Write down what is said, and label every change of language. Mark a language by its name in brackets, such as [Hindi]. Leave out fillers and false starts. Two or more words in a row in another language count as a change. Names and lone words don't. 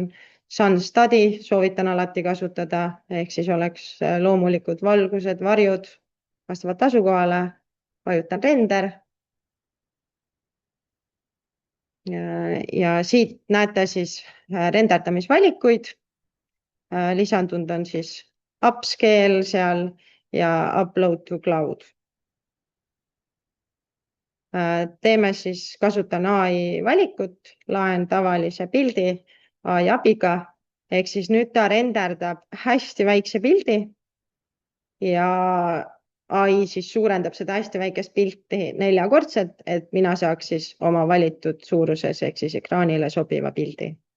[Estonian] Sun Study soovitan alati kasutada, ehk siis oleks loomulikud valgused, varjud vastavalt asukohale. Vajutan render. Ja siit näete siis renderdamisvalikuid. Lisandunud on siis upscale seal ja [English] upload to cloud. [Estonian] Teeme siis, kasutan AI valikut, laen tavalise pildi AI abiga, ehk siis nüüd ta renderdab hästi väikse pildi ja AI siis suurendab seda hästi väikest pilti 4-kordselt, et mina saaks siis oma valitud suuruses ehk siis ekraanile sobiva pildi.